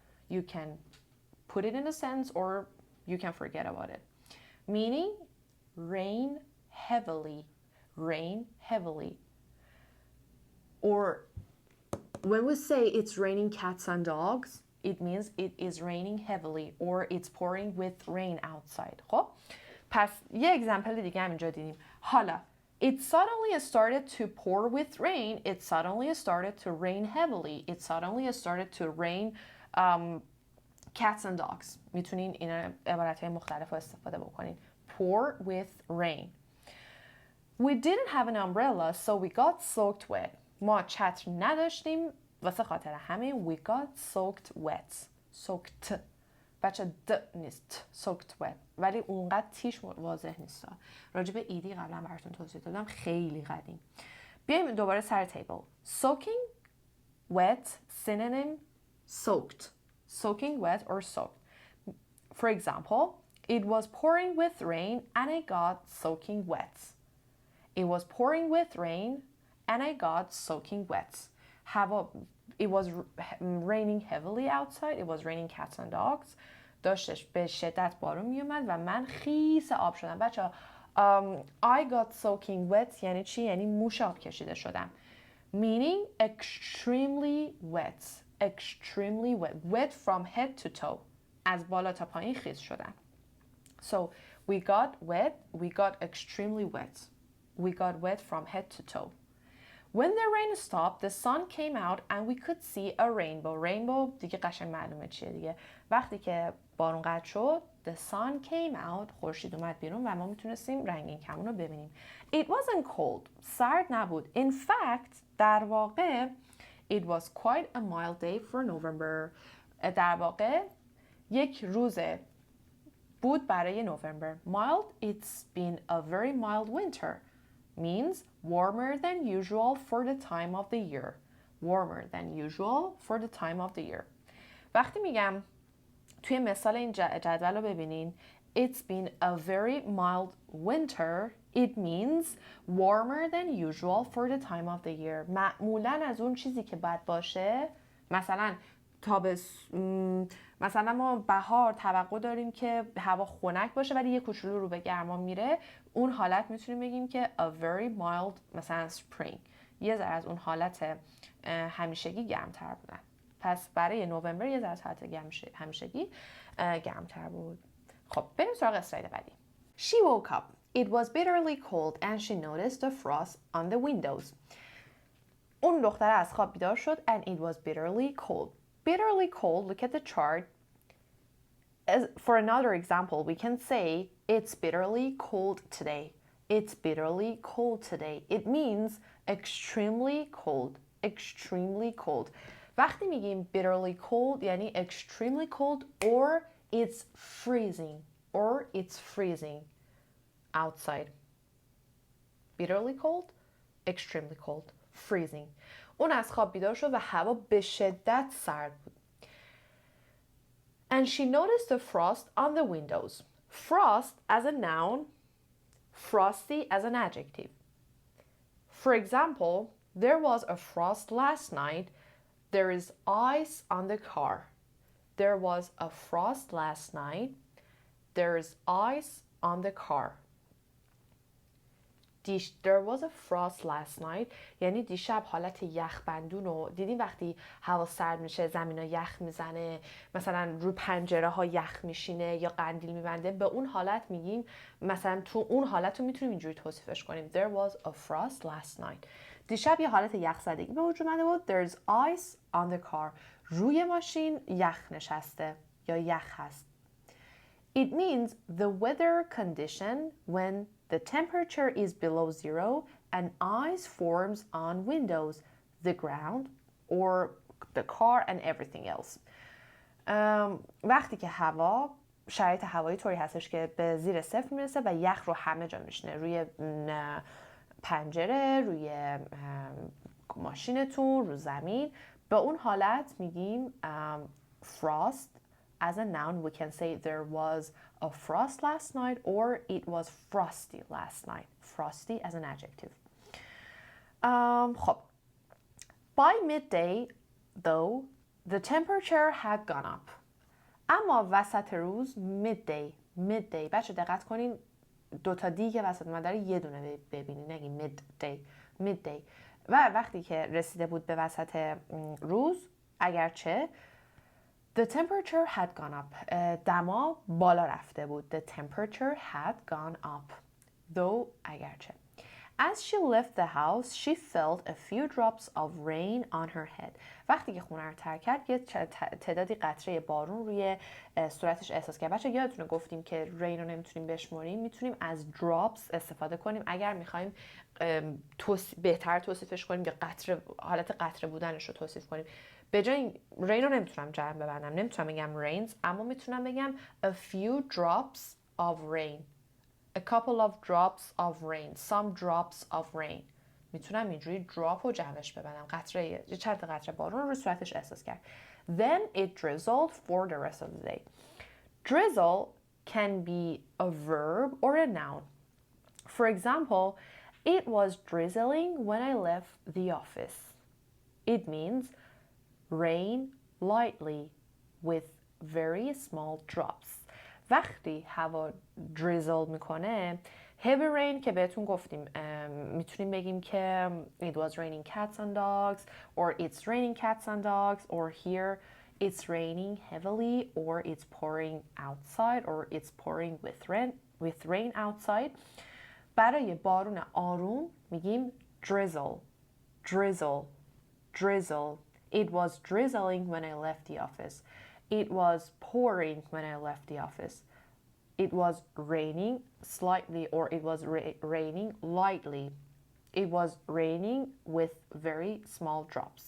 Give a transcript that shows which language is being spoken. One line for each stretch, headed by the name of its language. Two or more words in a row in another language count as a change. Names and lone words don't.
English: You can put it in a sentence or you can forget about it. Meaning, rain heavily. Rain heavily. Or when we say it's raining cats and dogs, it means it is raining heavily or it's pouring with rain outside.
Persian: خب پس یه اگزمپل دیگه هم اینجا دیدیم.
English: حالا it suddenly started to pour with rain. It suddenly started to rain heavily. It suddenly started to rain cats and dogs.
Persian: میتونین این عبارتهای مختلف رو استفاده بکنین.
English: Pour with rain. We didn't have an umbrella, so we got soaked wet.
Persian: ما چتر نداشتیم واسه خاطر همین
English: we got soaked wet.
Persian: soaked. بچه د نیست.
English: soaked wet.
Persian: ولی اونقدر تیش واضح نیست. راجع به ایدی قبلا براتون توضیح دادم خیلی قدیم. بیایم دوباره سر تیبل.
English: soaking wet synonym soaked. soaking wet or soaked. For example, it was pouring with rain and I got soaking wet. It was pouring with rain and I got soaking wet. It was raining heavily outside. It was raining cats and dogs.
Persian: داشتش به شدت بارون می اومد و من خیس آب شدم. بچه
English: I got soaking wet
Persian: یعنی چی؟ یعنی موش آب کشیده شدم.
English: Meaning extremely wet. Extremely wet. Wet from head to toe.
Persian: از بالا تا پایین خیس شدم.
English: So we got wet. We got extremely wet. We got wet from head to toe. When the rain stopped, the sun came out and we could see a rainbow.
Persian: Rainbow دیگه قشنگ معلومه چیه دیگه. وقتی که بارون قطع شد,
English: the sun came out.
Persian: خورشید اومد بیرون و ما میتونستیم رنگین کمون رو ببینیم.
English: It wasn't cold.
Persian: سرد نبود.
English: In fact,
Persian: در واقع,
English: it was quite a mild day for November.
Persian: در واقع یک روز بود برای نوامبر.
English: Mild, it's been a very mild winter. Means warmer than usual for the time of the year. Warmer than usual for the time of the year.
Persian: وقتی میگم توی مثال این جدول رو ببینین
English: It's been a very mild winter. It means warmer than usual for the time of the year.
Persian: معمولاً از اون چیزی که باید باشه مثلا مثلا ما بهار توقع داریم که هوا خنک باشه ولی یه کوچولو رو به گرما میره اون حالت میتونیم بگیم که
English: a very mild
Persian: مثلا spring یه ذره از اون حالت همیشگی گرمتر بودن پس برای نوامبر یه ذره از حالت همیشگی گرمتر بود خب بریم سراغ اسلاید بعدی
English: She woke up. It was bitterly cold and she noticed the frost on the windows.
Persian: اون دختره از خواب بیدار شد
English: and it was bitterly cold. Bitterly cold, look at the chart. For another example, we can say, it's bitterly cold today. It's bitterly cold today. It means extremely cold. Extremely cold.
Persian: وقتی میگیم
English: bitterly cold, یعنی extremely cold or it's freezing. Or it's freezing outside. Bitterly cold, extremely cold, freezing.
Persian: اون از خواب بیدار شد و هوا به شدت سرد بود.
English: And she noticed the frost on the windows. Frost as a noun, frosty as an adjective. For example, there was a frost last night. There is ice on the car. There was a frost last night. There is ice on the car. There was a frost last night
Persian: یعنی دیشب حالت یخبندون رو دیدین وقتی هوا سرد میشه زمین ها یخ میزنه مثلا رو پنجره ها یخ میشینه یا قندیل میبنده به اون حالت میگیم مثلا تو اون حالت رو میتونیم اینجوری توصیفش کنیم
English: There was a frost last night
Persian: دیشب یه حالت یخ زدگی به وجود اومده بود
English: There's ice on the car
Persian: روی ماشین یخ نشسته یا یخ هست
English: It means the weather condition when the temperature is below zero and ice forms on windows, the ground, or the car and everything else.
Persian: وقتی که هوا شرایط هوایی طوری هستش که به زیر صفر میرسه و یخ رو همه جا میشینه روی پنجره، روی ماشینتون، رو زمین به اون حالت میگیم frost.
English: As a noun, we can say there was a frost last night or it was frosty last night. Frosty as an adjective. خب. By midday, though, the temperature had gone up.
Persian: اما وسط روز midday بچه دقت کنین دوتا دی که وسط اومده رو یه دونه ببینین، نگین midday و وقتی که رسیده بود به وسط روز اگرچه
English: the temperature had gone up
Persian: دما بالا رفته بود.
English: the temperature had gone up though اگرچه. As she left the house, she felt a few drops of rain on her head.
Persian: وقتی که خونه رو ترک کرد یه تعدادی قطره بارون روی صورتش احساس کرد. بچه یادتونه گفتیم که رین رو نمیتونیم بشمریم، میتونیم از drops استفاده کنیم اگر میخوایم بهتر توصیفش کنیم یا حالت قطره بودنش رو توصیف کنیم. به جای رین رو نمیتونم جمع ببندم، نمیتونم بگم rains، اما میتونم بگم
English: a few drops of rain. A couple of drops of rain. Some drops of rain.
Persian: میتونم اینجوری drop رو جمعش ببندم. یه چند تا قطره بارون رو صورتش احساس کرد.
English: Then it drizzled for the rest of the day. Drizzle can be a verb or a noun. For example, it was drizzling when I left the office. It means rain lightly with very small drops.
Persian: وقتی هوا drizzle میکنه
English: heavy rain
Persian: که بهتون گفتیم میتونیم بگیم که
English: it was raining cats and dogs or it's raining cats and dogs or here it's raining heavily or it's pouring outside or it's pouring with rain outside.
Persian: برای بارون آروم میگیم drizzle.
English: It was drizzling when I left the office. It was pouring when I left the office. It was raining slightly or it was raining lightly. It was raining with very small drops.